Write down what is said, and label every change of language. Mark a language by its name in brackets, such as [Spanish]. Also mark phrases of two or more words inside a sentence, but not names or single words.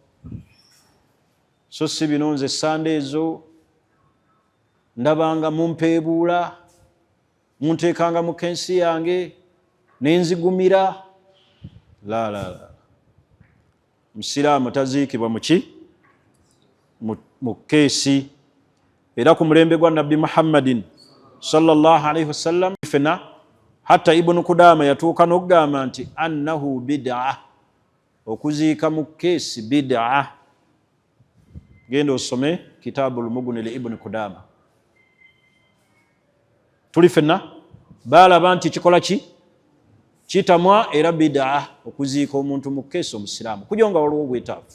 [Ganda] So si bino nze sande ezo ndabanga mumpeebuula munteekanga mu kensi yange nenzigumira. La. Musiraamu taziikibwa mu keesi. Era ku mulembe gwa Nabbi Muhammadin [Arabic] صلى الله عليه وسلم [Ganda] fena hatta Ibn Kudama yatuuka n'okugamba nti [Arabic] أنه بدعة, [Ganda] okuziika mu keesi bid'a. Genda osome Kitabul Mughni li Ibn Kudama. Tuli fenna balaba nti kikola kitamwa era bid'a okuziika omuntu mu keesi omusiraamu kujonga waliwo obwetaavu.